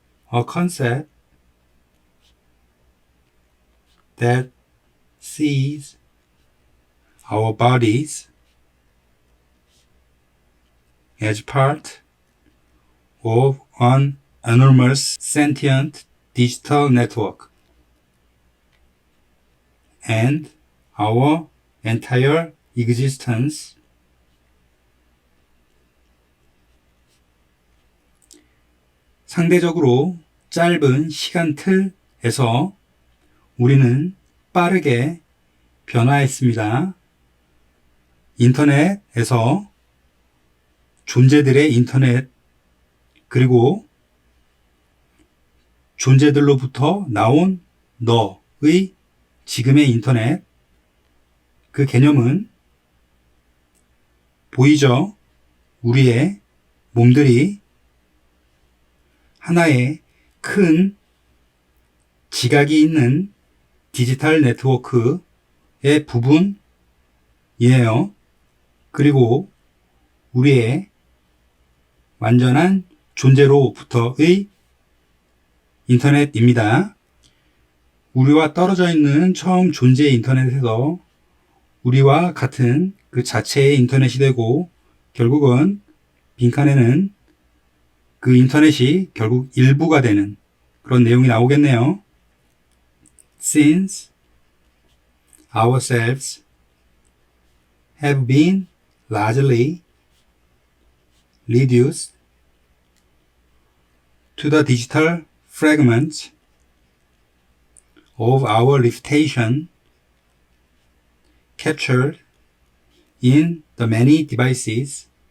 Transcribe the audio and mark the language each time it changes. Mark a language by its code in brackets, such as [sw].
[en] A concept that sees our bodies as part of an enormous sentient digital network, and our entire existence [ko] 상대적으로 짧은 시간 틀에서 우리는 빠르게 변화했습니다. 인터넷에서 존재들의 인터넷, 그리고 존재들로부터 나온 너의 지금의 인터넷, 그 개념은 보이죠? 우리의 몸들이 하나의 큰 지각이 있는 디지털 네트워크의 부분이에요. 그리고 우리의 완전한 존재로부터의 인터넷입니다. 우리와 떨어져 있는 처음 존재의 인터넷에서 우리와 같은 그 자체의 인터넷이 되고 결국은 빈칸에는 그 인터넷이 결국 일부가 되는 그런 내용이 나오겠네요. [en] Since ourselves have been largely reduced to the digital fragments of our reputation captured in the many devices